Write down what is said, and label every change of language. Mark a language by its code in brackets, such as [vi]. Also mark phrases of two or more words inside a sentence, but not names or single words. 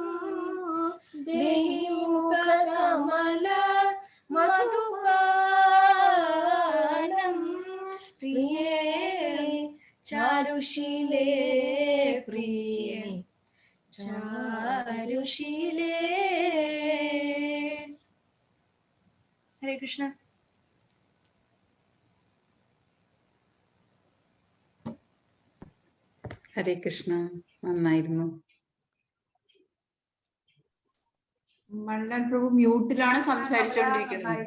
[sa] देहि मुखकमल मधुपानं प्रिये चारुशीले प्रिये चारुशीले. हरे कृष्ण. [ml] ഹരേ കൃഷ്ണ. നന്നായിരുന്നു. മണ്ഡൽ പ്രഭു മ്യൂട്ടിലാണ് സംസാരിച്ചുകൊണ്ടിരിക്കുന്നത്.